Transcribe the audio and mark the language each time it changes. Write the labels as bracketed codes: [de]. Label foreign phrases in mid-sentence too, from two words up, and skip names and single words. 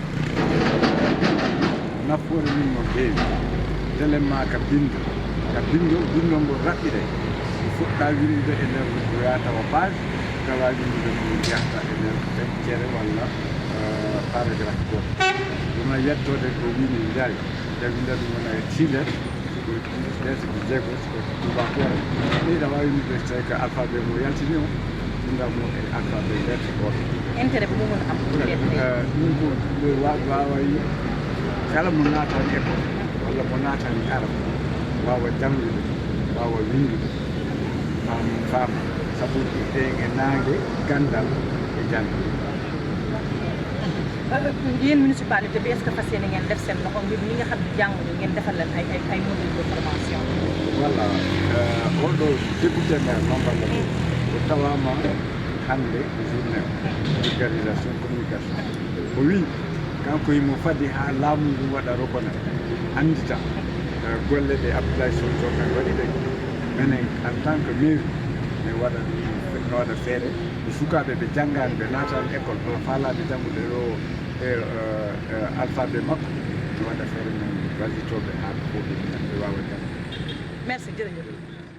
[ff] nafoore min no feewi élément ka bindo ngo raɓɓire fuɗɗa winde e nder ko yatawa page tawa windude ko jahta e nder feccere walla paragraphe goto ɗum no yettode ko wini jaari jawi nder ɗum wona e 6 lettres ko 10 lettres ko jeego ko tubakore ɓeyɗa wawi winde so tawi ko alphabet mo yaltini o windamo e alphabet lettre goto [wo] intérêt bi mu mën a am [ff] ɗum ko wawa yi kala mo naatan école walla mo naatan arab wawa jangude wawa windude faama sabu ɗen e naange gandal e jannde [wo] yéen municipalité bi [fr] est-ce que [wo] fas yéene ngeen def seen loxo ngir ñi nga xam ne jànguñu ngeen defal leen ay [fr] module de formation [ff] voilà oɗo [fr] député maire [ff] Mamballa o tawama hannde [fr] journée vulgarisation communication [ff] o wi kanko yimo fadi ha laamu ngu waɗa reconnaître andita golle ɗe Abdoulaye Sow Thiongan waɗi ɗe minen [fr] en tant que mairie [ff] min waɗa no waɗa feere e sukaɓe ɓe janggani ɓe natani école ɗo falade janggude ɗo e alphabet makko mi waɗa feere min wallitoɓe ha ko ɓe wawa jangde [wo] merci jërëjëf